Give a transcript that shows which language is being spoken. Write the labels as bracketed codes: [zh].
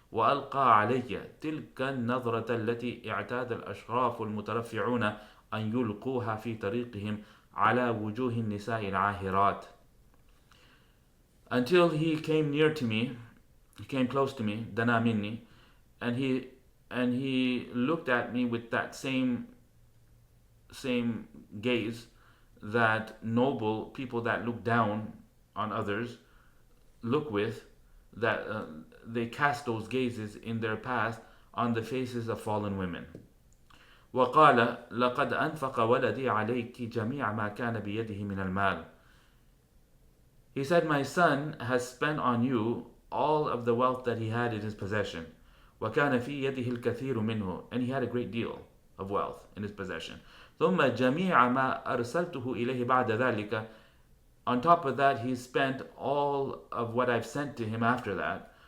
[ar] وألقى علي تلك النظرة التي اعتاد الأشراف المترفعون أن يلقوها في طريقهم على وجوه النساء العاهرات. [en] Until he came near to me, he came close to me, [ar] دنا مني, [en] and he looked at me with that same gaze that noble people that look down on others look with, that they cast those gazes in their past on the faces of fallen women. [ar] وقال لقد أنفق ولدي عليك جميع ما كان بيده من المال. [en] He said, my son has spent on you all of the wealth that he had in his possession. [ar] وكان في يده الكثير منه, [en] and he had a great deal of wealth in his possession. [ar] ثم جميع ما أرسلته إليه بعد ذلك, [en] on top of that he spent all of what I've sent to him after that.